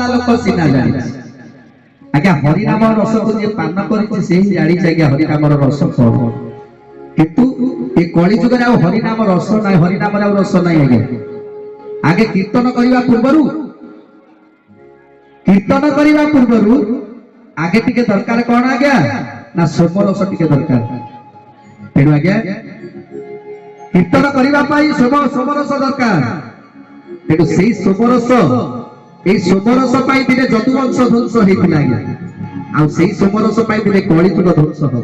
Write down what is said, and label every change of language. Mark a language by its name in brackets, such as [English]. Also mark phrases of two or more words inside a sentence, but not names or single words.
[Odia] ଲୋକ ସୀନା ଜାଣି ଆଜ୍ଞା, ହରିନାମ ରସ କୁ ଯେ ପାନ କରିଛି ସେ ହିଁ ଜାଣି ଆଜ୍ଞା ହରିନାମ ରସ କଣ। କିନ୍ତୁ ଏ କଳି ଯୁଗ ରେ ହରିନାମ ରସ ନା, ହରିନାମ ରେ ରସ ନା ଆଜ୍ଞା। ଆଗେ କୀର୍ତ୍ତନ କରିବା ପୂର୍ବରୁ, କୀର୍ତ୍ତନ କରିବା ପୂର୍ବରୁ ଆଗେ ଟିକେ ଦରକାର କଣ ଆଜ୍ଞା ନା, ସୋମରସ ଟିକେ ଦରକାର। ତେଣୁ ଆଜ୍ଞା କୀର୍ତ୍ତନ କରିବା ପାଇଁ ସୋମରସ ଦରକାର। ତେଣୁ ସେ ସୋମରସ, ଏ ସୋମରସ ପାଇ ଦିନେ ଯଦୁବଂଶ ଧ୍ୱଂସ ହୋଇଥିଲା ଆଜ୍ଞା, ଆ ସେହି ସୋମରସ ପାଇ ଦିନେ କଳିଯୁଗ ଧ୍ୱଂସ ହୋ।